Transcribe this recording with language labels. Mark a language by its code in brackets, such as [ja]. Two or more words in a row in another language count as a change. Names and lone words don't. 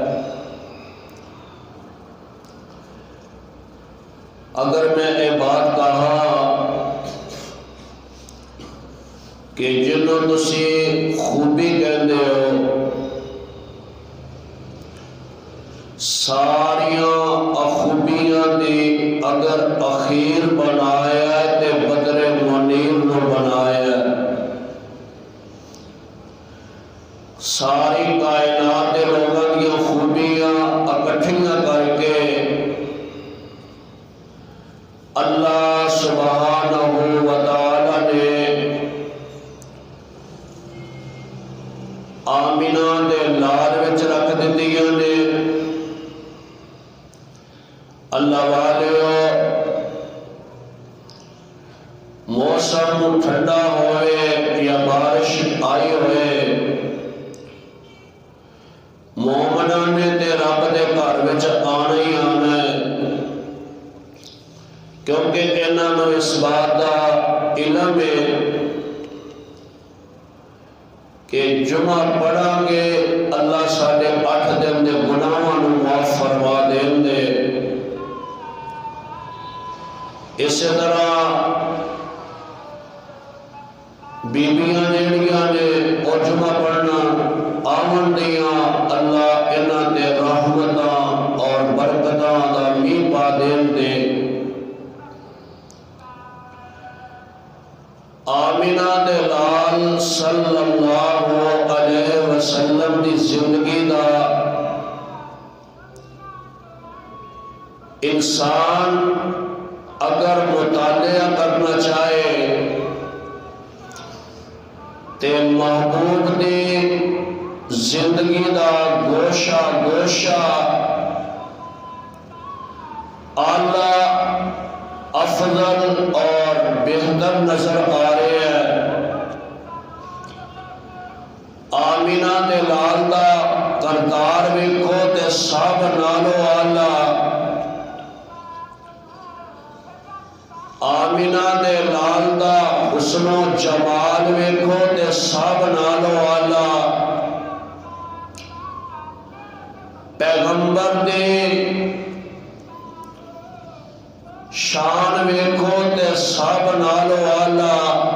[ur] اگر میں یہ بات کہا کہ [pa] جنہوں تسی خوبی کہندے ہو ساریاں خوبیاں دی اگر اخیر بنایا ہے تے بدر منیر نو بنایا ہے۔ ساری کائنات دے لوگاں دی خوبیاں اکٹھیاں کر کے اللہ سبحانہ و تعالی نے آمینہ دے لال وچ رکھ دیتیاں نے اللہ والے موسم ٹھنڈا ہوئے یا بارش آئی ہوئے، مومنہ نے تے رب دے گھر وچ آنا ہی آنا ہے، کیونکہ انہاں نوں اس بات دا علم ہے کہ جمعہ پڑھا گے اللہ ساڑھے 8 دن دے گناہاں نوں معاف فرما دین دے۔ اسی طرح بیبیاں جڑیاں نے او جمعہ پڑھنا آمن دیاں، اللہ انہاں دے رحمتاں اور برکتاں دا میاں پا دین دے۔ آمینہ دے لال [ar] صلی اللہ علیہ وسلم [pa] دی زندگی دا انسان اگر مطالعہ کرنا چاہے تے محبوب دی زندگی دا گوشہ گوشہ اعلیٰ افضل اور بہتر [ur] نظر آ رہے ہیں۔ [pa] آمینہ دے لال دا کردار ویکھو تے سب نالو اعلیٰ، آمینہ دے لال دا حسن و جمال ویکھو تے سب نالو اعلیٰ، پیغمبر دے شان ویکھو تے سب نالو اعلیٰ،